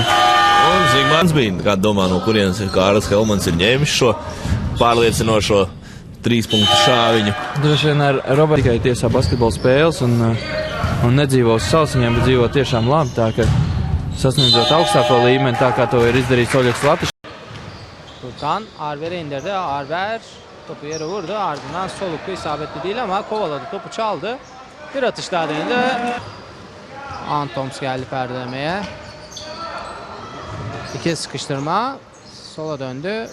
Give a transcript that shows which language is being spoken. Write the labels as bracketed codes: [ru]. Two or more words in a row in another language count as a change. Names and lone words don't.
[lv] Un Zigmārs bija, kā domā, no kurienes Kārlis Helmans ir ņēmis šo pārliecinošo 3 punktu šāviņu. Droši vien ar Robertu tikai tiesā basketbola spēles un Un nedzīvo uz sausiņiem, bet dzīvo tiešām labi. Tā kā sasniedzot augstāko līmeni, tā kā to ir izdarījis Oļegs Latišs. [tr] Furkan Arber'i indirdi. Arber topu yere vurdu. Ardından soluklu isabetli değil ama kovaladı. Topu çaldı. Bir atış daha denedi. Antoms geldi perdelemeye. İki sıkıştırma. Sola döndü.